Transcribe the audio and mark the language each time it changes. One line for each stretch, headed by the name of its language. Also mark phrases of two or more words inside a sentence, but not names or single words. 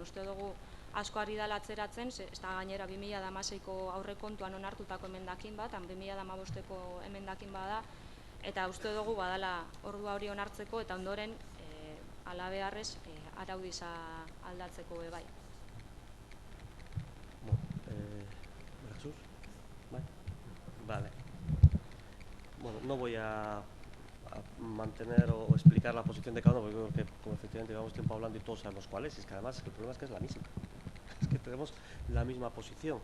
Basque: Uste dugu asko ari dela atzeratzen, ez da gainera 2016ko aurrekontuan onartutako emendakin bat, 2015ko emendakin bada, eta uste dugu badala ordua hori onartzeko eta ondoren alabeharrez araudiza aldatzeko bai.
Spanish: Jesús, vale. Bueno, no voy a mantener o explicar la posición de cada uno, porque creo que como efectivamente llevamos tiempo hablando y todos sabemos cuál es, y es que además el problema es que es la misma, es que tenemos la misma posición.